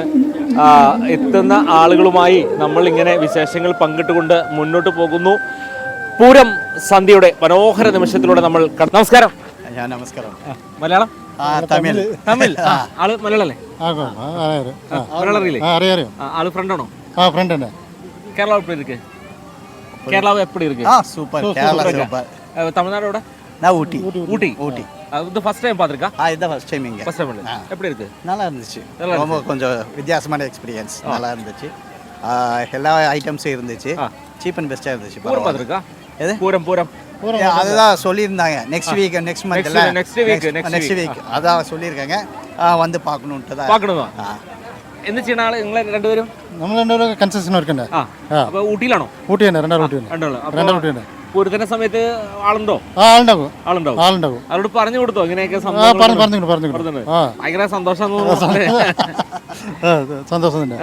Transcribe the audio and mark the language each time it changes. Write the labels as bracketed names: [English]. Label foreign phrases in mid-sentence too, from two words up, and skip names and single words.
[Malayalam] എത്തുന്ന ആളുകളുമായി നമ്മൾ ഇങ്ങനെ വിശേഷങ്ങൾ പങ്കിട്ടുകൊണ്ട് മുന്നോട്ട് പോകുന്നു. പൂരം സന്ധ്യയുടെ മനോഹര നിമിഷത്തിലൂടെ നമ്മൾ നമസ്കാരം. നമസ്കാരം. മലയാളം? തമിഴ്. ആള് മലയാളല്ലേ? മലയാളം അറിയില്ലേ? ആള് ഫ്രണ്ടാണോ? ഫ്രണ്ട് തന്നെ. [Tamil] കേരള எப்படி இருக்கு? கேரளா எப்படி இருக்கு? சூப்பர். கேரளா சூப்பர். [Malayalam] தமிழ்நாடு எവിടെ? [Tamil] நான் ஊட்டி. இது [English] first time [Tamil] பாத்துருக்கா? இதான் [English] first time [Tamil] இங்க. [English] first time. [Tamil] எப்படி இருக்கு? நல்லா இருந்துச்சு. ரொம்ப கொஞ்சம் வித்தியாசமான எக்ஸ்பீரியன்ஸ். நல்லா இருந்துச்சு. எல்லா ஐட்டம்ஸும் இருந்துச்சு. [English] cheap and bestaaga [Tamil] இருந்துச்சு. பூரம் பாத்துருக்கா? எது? பூரம் அதுதான் சொல்லியிருந்தாங்க. [English] next monthla next week [Tamil] அதான் சொல்லியிருக்காங்க. வந்து பார்க்கணுன்ட்டு தான். பார்க்கணுமா? [Malayalam] എന്ത് ചെയ്യണ ആള് നിങ്ങൾ രണ്ടുപേരും? നമ്മൾ രണ്ടുപേരും [English] concession workund. [Malayalam] അപ്പൊ ഊട്ടിയിലാണോ? ഊട്ടി തന്നെ. രണ്ടാം ഊട്ടി തന്നെ. പൂരത്തിന്റെ സമയത്ത് ആളുണ്ടോ? ആളുണ്ടാവും. അവരോട് പറഞ്ഞു കൊടുത്തോ ഇങ്ങനെയൊക്കെ? പറഞ്ഞു. ഭയങ്കര സന്തോഷം. സന്തോഷം തന്നെ.